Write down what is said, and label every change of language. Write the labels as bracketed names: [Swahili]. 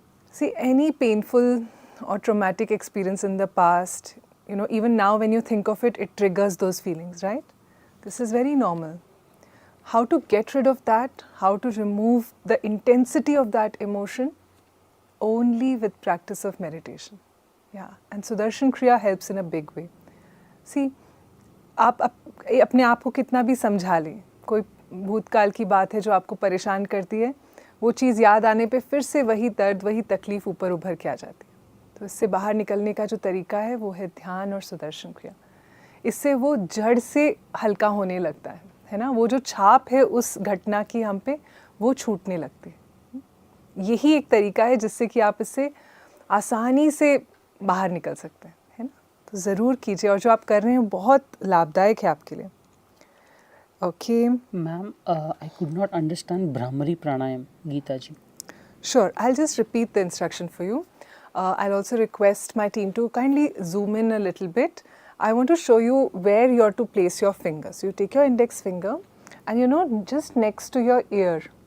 [English] See, any painful or traumatic experience in the past, even now when you think of it, it triggers those feelings, right? This is very normal. How to get rid of that, how to remove the intensity of that emotion, only with practice of meditation. Yeah, and Sudarshan Kriya helps in a big way. [Hindi] See, आप अपने आप को कितना भी समझा लें, कोई भूतकाल की बात है जो आपको परेशान करती है, वो चीज़ याद आने पे फिर से वही दर्द, वही तकलीफ़ ऊपर उभर के आ जाती है. तो इससे बाहर निकलने का जो तरीका है वो है ध्यान और सुदर्शन क्रिया. इससे वो जड़ से हल्का होने लगता है ना. वो जो छाप है उस घटना की हम पे, वो छूटने लगती है. यही एक तरीका है जिससे कि आप इससे आसानी से बाहर निकल सकते हैं, है ना. तो ज़रूर कीजिए, और जो आप कर रहे हैं बहुत लाभदायक है आपके लिए. [English] Okay. Ma'am, I could not understand Brahmari Pranayam, Geeta ji. Sure, I'll just repeat the instruction for you. I'll also request my team to kindly zoom in a little bit. I want to show you where you are to place your fingers. You take your index finger and just next to your ear.